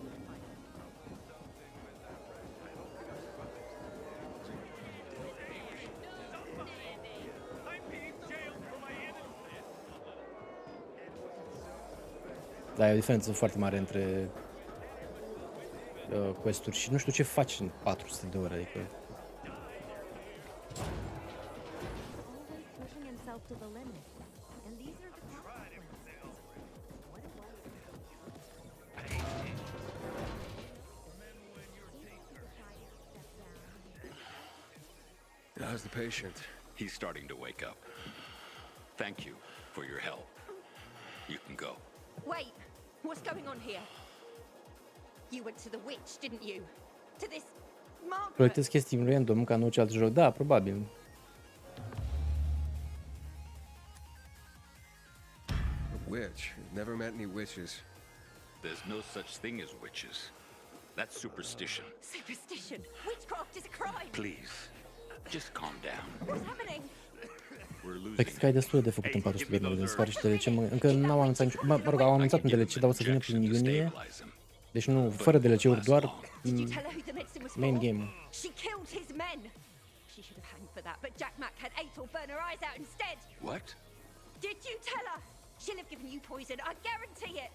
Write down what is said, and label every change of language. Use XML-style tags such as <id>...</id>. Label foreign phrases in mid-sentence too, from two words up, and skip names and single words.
<ro>Da, e o diferență foarte mare între quest-uri și nu știu ce faci în 400 de ore, adică...</ro> <en>How's the patient? He's starting to wake up. Thank you for your help. You can go. Wait! What's going on here? You went to the witch, didn't you? To this Margaret?</en> <ro>Proiectez chestii random ca în orice alt joc. Da, probabil.</ro> <en>A witch? Never met any witches. There's no such thing as witches. That's superstition. Superstition! Witchcraft is a crime! Please, just calm down. What's happening? We're</en> <ro>Păi</ro> <en>losing.</en> <ro>cred că ai destul de făcut în 400 de ore de sfar și DLC. Încă n-au anunțat nici... Mă rog, au anunțat un DLC, dar o să vină prin iunie. Deci nu, fără DLC-uri, doar</ro> <en>main game. She killed his men! She should have hanged for that, but Jack Mack had Aethel burn her eyes out instead! What? Did you tell her? She'll have given you poison, I guarantee it!</en>